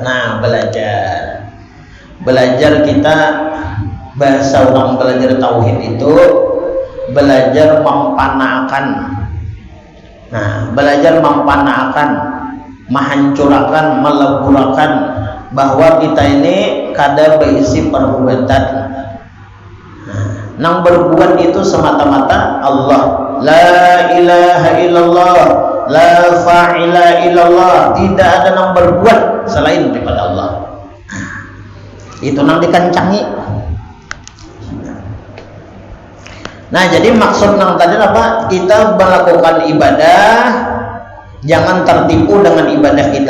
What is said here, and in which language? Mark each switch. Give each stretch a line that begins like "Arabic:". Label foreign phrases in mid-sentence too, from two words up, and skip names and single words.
Banjar: Nah, belajar kita bahasa orang belajar tauhid itu belajar mempanakan. Nah, belajar mempanakan, menghancurkan, meleburakan bahwa kita ini kada berisi perbuatan. Nang berbuat itu semata-mata Allah.
Arabic: لا إله إلا الله، لا فاعل إلا الله.
Banjar: Tidak ada nang berbuat selain daripada Allah. Itu nang dikencangi. Nah, jadi maksud nang tadi apa? Kita melakukan ibadah, jangan tertipu dengan ibadah kita.